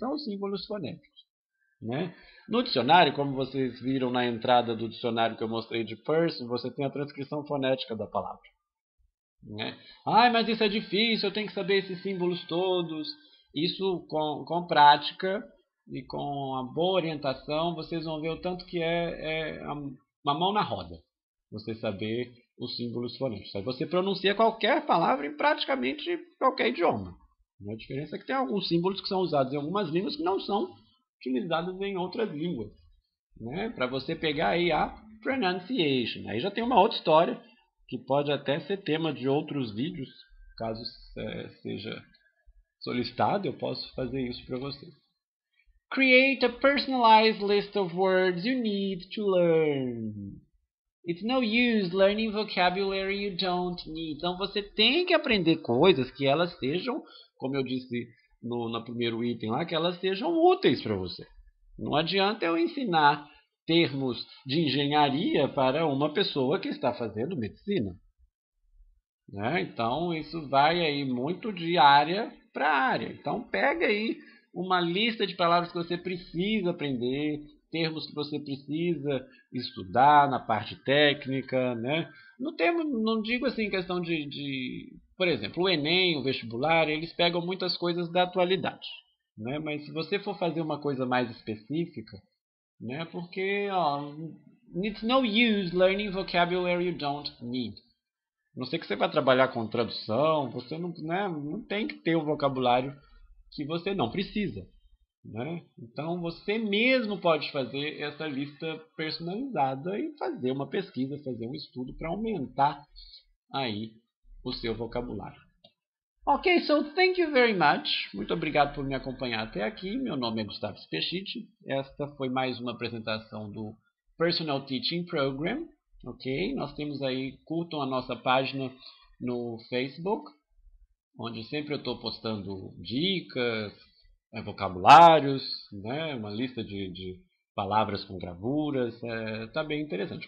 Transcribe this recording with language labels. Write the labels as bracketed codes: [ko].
[pt] São os símbolos fonéticos. Né? No dicionário, como vocês viram na entrada do dicionário que eu mostrei de Pearson, você tem a transcrição fonética da palavra. Né? Mas isso é difícil, eu tenho que saber esses símbolos todos. Isso com prática e com a boa orientação, vocês vão ver o tanto que é uma mão na roda. Você saber os símbolos fonéticos. Aí você pronuncia qualquer palavra em praticamente qualquer idioma. A diferença é que tem alguns símbolos que são usados em algumas línguas que não são utilizados em outras línguas. Né? Para você pegar aí a pronunciation. Aí já tem uma outra história que pode até ser tema de outros vídeos, caso seja solicitado, eu posso fazer isso para vocês. [en] Create a personalized list of words you need to learn. It's no use learning vocabulary you don't need. [pt] Então você tem que aprender coisas que elas sejam, como eu disse no primeiro item lá, que elas sejam úteis para você. Não adianta eu ensinar termos de engenharia para uma pessoa que está fazendo medicina. Né? Então, isso vai aí muito de área para área. Então, pega aí uma lista de palavras que você precisa aprender, termos que você precisa estudar na parte técnica. Né? Não digo assim questão por exemplo, o Enem, o vestibular, eles pegam muitas coisas da atualidade. Né? Mas se você for fazer uma coisa mais específica, né? Porque [en] it's no use learning vocabulary you don't need. [pt] A não ser que você vai trabalhar com tradução, você não tem que ter o vocabulário que você não precisa. Né? Então você mesmo pode fazer essa lista personalizada e fazer uma pesquisa, fazer um estudo para aumentar aí o seu vocabulário. [en] Ok, so thank you very much. [pt] Muito obrigado por me acompanhar até aqui. Meu nome é Gustavo Spechit. Esta foi mais uma apresentação do Personal Teaching Program. Ok, nós temos aí, curtam a nossa página no Facebook, onde sempre eu estou postando dicas, vocabulários, né, uma lista de palavras com gravuras. Tá bem interessante.